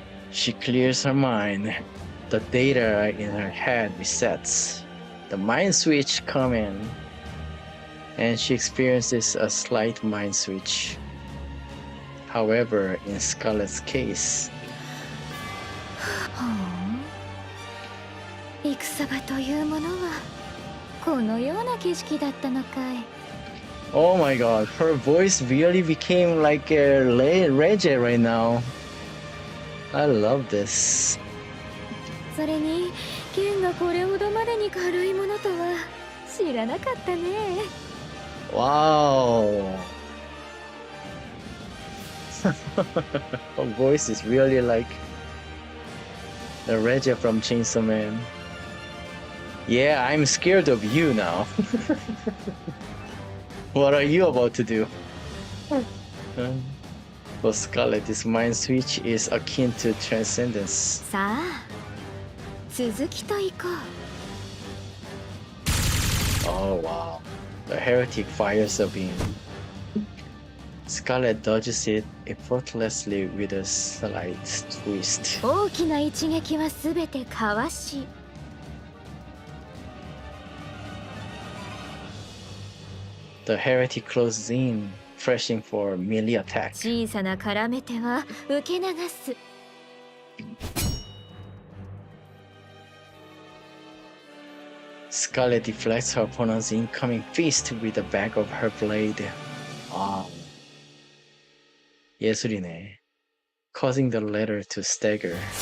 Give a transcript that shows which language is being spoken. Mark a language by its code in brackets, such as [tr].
[en] She clears her mind. The data in her head resets. The mind switch come in. And she experiences a slight mind switch. However, in Scarlet's case, [ja] 戦場というものはこのような景色だったのかい。 [en] oh my god, her voice really became like a Reggie right now. I love this. [ja] それに剣がこれほどまでに軽いものとは知らなかったね。 [en] Wow. Her voice is really like the Reggie from Chainsaw Man. Yeah, I'm scared of you now. What are you about to do? For Scarlet, this mind switch is akin to transcendence. [ja] さあ続きといこう。 [en] Oh wow. The heretic fires a beam. Scarlet dodges it effortlessly with a slight twist. [ja] 大きな一撃はすべてかわし。 [en] The heretic closes in, pressing for melee attack. [ja] 小さな絡め手は受け流す。 [en] Scarlet deflects her opponent's incoming fist with the back of her blade. [ko] Ah. 예술이네. [en] Causing the latter to stagger.